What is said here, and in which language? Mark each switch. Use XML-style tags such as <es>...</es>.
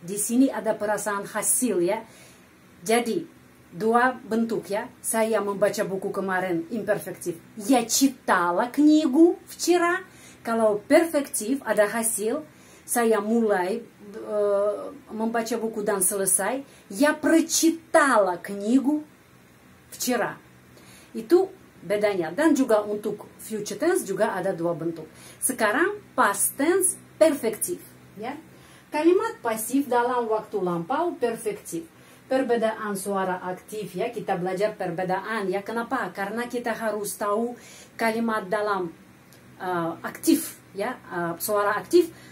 <id>Di sini ada perasaan hasil, ya. Jadi dua bentuk, ya. Saya membaca buku kemarin imperfektif.</id> <ru>Я читала книгу вчера.</ru> <id>Kalau perfektif ada hasil. Saya mulai membaca buku dan selesai.</id> <ru>Я прочитала книгу вчера.</ru> <id>Itu bedanya. Dan juga untuk future tense juga ada dua bentuk. Sekarang past tense perfektif, ya. Kalimat pasif dalam waktu lampau perfektif. Perbedaan suara aktif, ya, kita belajar perbedaan, ya. Kenapa? Karena kita harus tahu kalimat dalam aktif, ya, suara aktif.</id>